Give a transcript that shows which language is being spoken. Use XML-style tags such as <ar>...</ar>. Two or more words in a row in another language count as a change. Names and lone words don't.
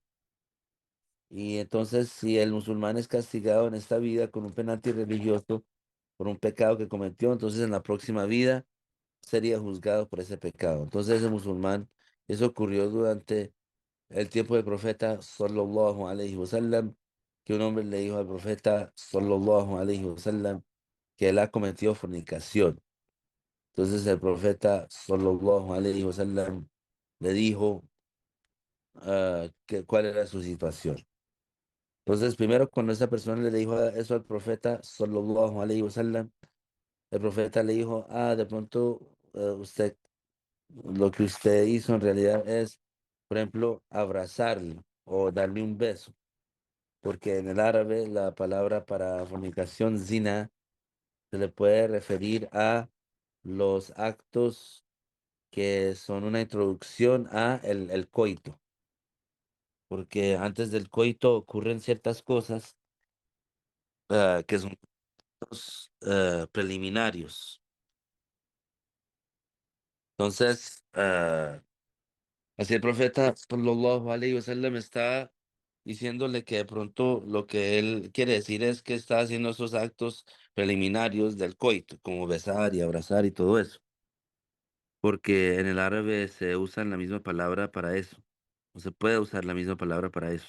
<es>Y entonces, si el musulmán es castigado en esta vida con un penalti religioso por un pecado que cometió, entonces en la próxima vida sería juzgado por ese pecado. Entonces, ese musulmán, eso ocurrió durante el tiempo del profeta</es> <ar>صلى الله عليه وسلم,</ar> <es>que un hombre le dijo al profeta</es> <ar>صلى الله عليه وسلم</ar> <es>que él ha cometido fornicación. Entonces, el profeta</es> <ar>صلى الله عليه وسلم</ar> <es>le dijo que cuál era su situación. Entonces, primero, cuando esa persona le dijo eso al profeta,</es> <ar>صلى الله عليه وسلم,</ar> <es>el profeta le dijo, de pronto usted, lo que usted hizo en realidad es, por ejemplo, abrazarle o darle un beso, porque en el árabe la palabra para fornicación, zina, se le puede referir a los actos que son una introducción a el coito, porque antes del coito ocurren ciertas cosas que son preliminarios. Entonces, así el profeta</es> <ar>صلى الله عليه وسلم</ar> <es>está diciéndole que de pronto lo que él quiere decir es que está haciendo esos actos preliminarios del coito, como besar y abrazar y todo eso, porque en el árabe se usa la misma palabra para eso, o se puede usar la misma palabra para eso.</es>